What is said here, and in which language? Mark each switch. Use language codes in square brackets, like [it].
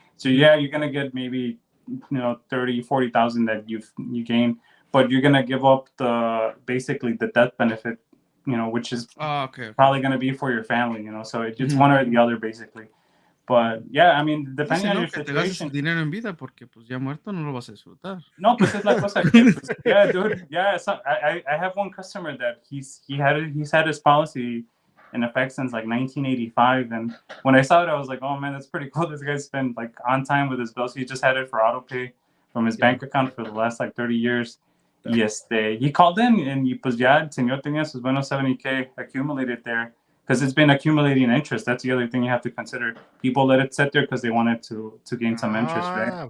[en] So yeah, you're gonna get maybe 30,000-40,000 that you gain, but you're gonna give up basically the death benefit, which is Okay. probably gonna be for your family. So it's one or the other basically. But yeah, I mean, depending on your [es] que te gastes [en] situation. [es] el dinero en vida porque pues ya muerto no lo vas a disfrutar. No, pues es la cosa que, pues, [en] yeah, dude. Yeah, so I have one customer that he's had his policy in effect since like 1985, and when I saw it, I was like, oh man, that's pretty cool. This guy's been like on time with his bills. He just had it for auto pay from his bank account for the last like 30 years. [es] Y [en] he called in and [es] pues ya el señor tenía sus buenos 70K [en] accumulated there. Because it's been accumulating interest. That's the other thing you have to consider. People let it sit there because they wanted to gain some interest, right?